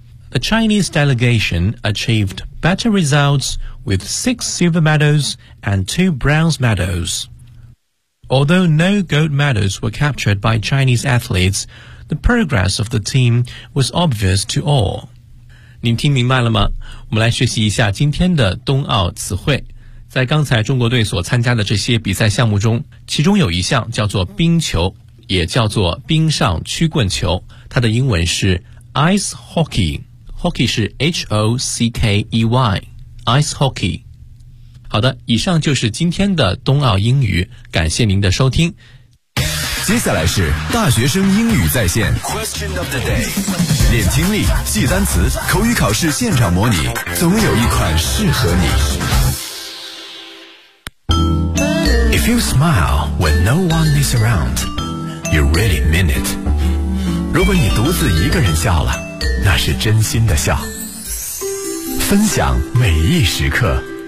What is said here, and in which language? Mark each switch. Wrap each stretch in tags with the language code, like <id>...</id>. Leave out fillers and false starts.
<en>The Chinese delegation achieved better results with 6 silver medals and 2 bronze medals. Although no gold medals were captured by Chinese athletes, the progress of the team was obvious to all.</en> <zh>您听明白了吗？我们来学习一下今天的冬奥词汇。在刚才中国队所参加的这些比赛项目中，其中有一项叫做冰球，也叫做冰上曲棍球，它的英文是 ice hockey。</zh> <en>Hockey 是 H-O-C-K-E-Y, Ice Hockey.</en> <zh>好的，以上就是今天的冬奥英语，感谢您的收听。接下来是大学生英语在线</zh> <en>Question of the day.</en> <zh>练听力，记单词，口语考试现场模拟，总有一款适合你。</zh> <en>If you smile when no one is around, you really mean it.</en> <zh>如果你独自一个人笑了，那是真心的笑，分享每一时刻。</zh>